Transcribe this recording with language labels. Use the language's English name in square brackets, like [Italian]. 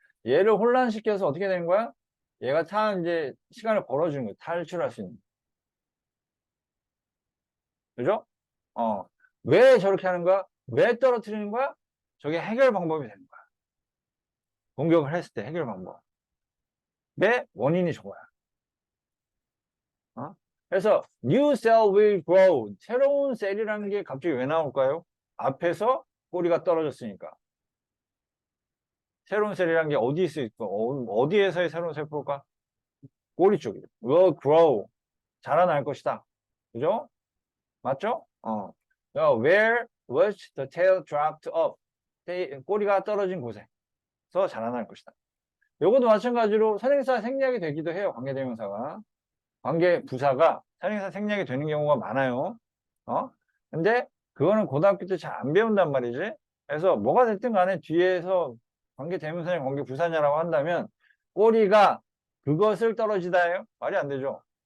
[Korean] 얘를 혼란시켜서 어떻게 되는 거야? 얘가 이제 시간을 벌어주는 거야. 탈출할 수 있는. 그죠? 어. 왜 저렇게 하는 거야? 왜 떨어뜨리는 거야? 저게 해결 방법이 되는 거야. 공격을 했을 때 해결 방법. 왜? 원인이 저거야. 어? [English] 그래서 new cell will grow. [Korean] 새로운 셀이라는 게 갑자기 왜 나올까요? 앞에서 꼬리가 떨어졌으니까. 새로운 셀이라는 게 어디 있을 거? 어디에서의 새로운 세포일까? 꼬리 쪽이. [English] will grow. [Korean] 자라날 것이다. 그죠? 맞죠? [English] Where was the tail dropped off? [Korean] 꼬리가 떨어진 곳에서 자라날 것이다. 요것도 마찬가지로 선행사 생략이 되기도 해요. 관계대명사가. 관계 부사가 선행사 생략이 되는 경우가 많아요. 근데 그거는 고등학교 때 잘 안 배운단 말이지. 그래서 뭐가 됐든 간에 뒤에서 관계대명사냐 관계 부사냐라고 한다면 꼬리가 그것을 떨어지다예요. 말이 안 되죠.